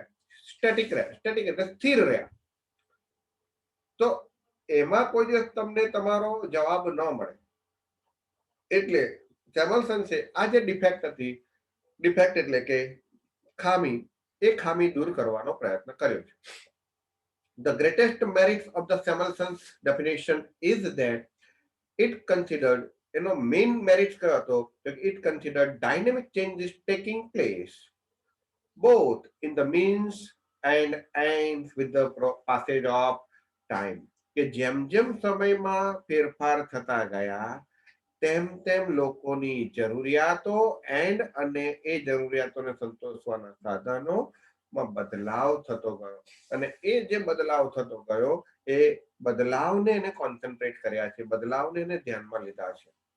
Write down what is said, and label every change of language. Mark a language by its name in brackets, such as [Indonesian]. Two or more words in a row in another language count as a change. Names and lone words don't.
[Gujarati] સ્ટેટિક એટલે સ્થિર રહ્યા. તો એમાં કોઈ દિવસ તમને તમારો જવાબ ન મળે. એટલે સેમલ્સન્સે આ જે ડિફેક્ટ હતી, ડિફેક્ટ એટલે કે ખામી, એ ખામી દૂર કરવાનો પ્રયત્ન કર્યો છે. [English] The greatest merit of the Samuelson's definition is that it considered, [Gujarati] એનો [English] main merit [Gujarati] કયો હતો? [English] It considered dynamic changes taking place both in the means and ends with the passage of time. [Gujarati] કે જેમ જેમ સમયમાં ફેરફાર થતા ગયા તેમ તેમ લોકોની જરૂરિયાતો એન્ડ અને એ જરૂરિયાતોને સંતોષવાના સાધનોમાં બદલાવ થતો ગયો, અને એ જે બદલાવ થતો ગયો એ બદલાવને એને કોન્સન્ટ્રેટ કર્યા છે, બદલાવને એને ધ્યાનમાં લીધા છે.